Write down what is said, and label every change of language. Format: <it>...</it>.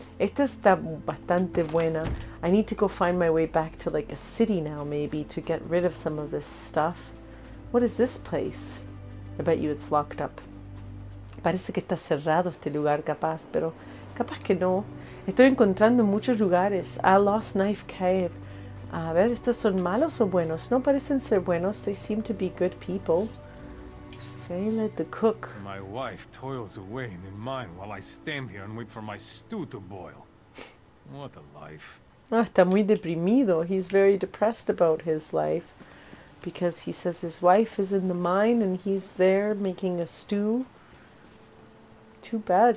<es>Esta está bastante buena.</es> <en>I need to go find my way back to like a city now maybe to get rid of some of this stuff. What is this place? I bet you it's locked up.</en> <es>Parece que está cerrado este lugar capaz, pero capaz que no. Estoy encontrando muchos lugares. A Lost Knife Cave. A ver, ¿estos son malos o buenos? No parecen ser buenos.</es> <en>They seem to be good people. Failed the cook. My wife toils away in the mine while I stand here and wait for my stew to boil. What a life.</en> <es>Ah, está muy deprimido.</es> <en>He's very depressed about his life because he says his wife is in the mine and he's there making a stew. Too bad.</en>